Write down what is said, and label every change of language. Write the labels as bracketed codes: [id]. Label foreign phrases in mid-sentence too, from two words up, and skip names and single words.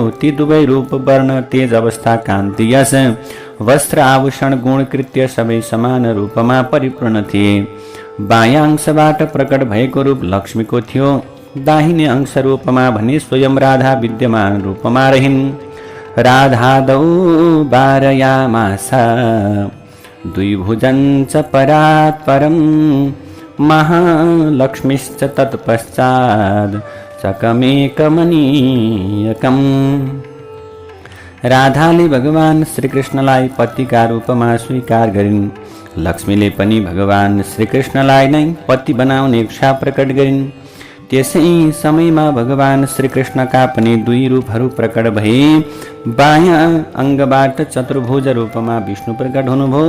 [ne] ती दुवै रूप, वर्ण, तेज अवस्था, कान्ति, यश, वस्त्र, आभूषण, गुण, कृत्य सबै समान रूपमा परिपूर्ण थिए। बायाँ अंशबाट प्रकट भएको रूप लक्ष्मीको थियो। दाहिने अंश रूपमा भने स्वयं राधा विद्यमान रूपमा रहिन्। [sa] राधादौ वारयामासा द्विभुजञ्च परात् परं महालक्ष्मीश्च तत्पश्चात् सकमेकमनीयकम्। [ne] राधाले भगवान श्रीकृष्णलाई पतिका रूपमा स्वीकार गरिन्। लक्ष्मीले पनि भगवान श्रीकृष्णलाई नै पति बनाउने इच्छा प्रकट गरिन्। त्यसै समयमा भगवान श्रीकृष्णका पनि दुई रूपहरू प्रकट भए। बायाँ अङ्गबाट चतुर्भुज रूपमा विष्णु प्रकट हुनुभयो।